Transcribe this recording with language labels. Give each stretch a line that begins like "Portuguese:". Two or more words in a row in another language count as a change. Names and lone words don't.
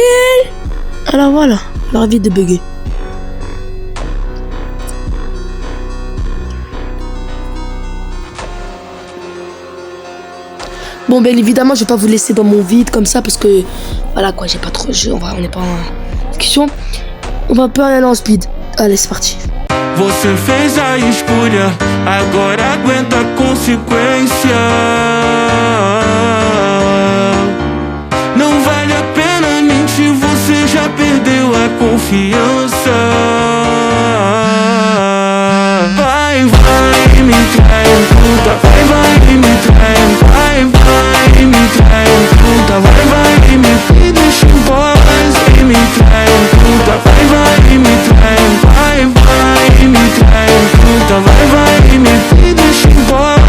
French: Alors voilà, alors évite de bugger. Bon bien évidemment je vais pas vous laisser dans mon vide comme ça parce que voilà quoi, j'ai pas trop de jeu, on n'est pas en discussion. On va un peu aller en speed. Allez c'est parti.
Portuguese: Você fez a escolha, agora aguenta a consequência. Não vale a pena mentir, você já perdeu a confiança. Vai me trai, puta, vai me trai, vai me trai, puta, vai me deixa em paz, me trai, puta, vai me trai, vai me trai, puta, vai me deixa em paz.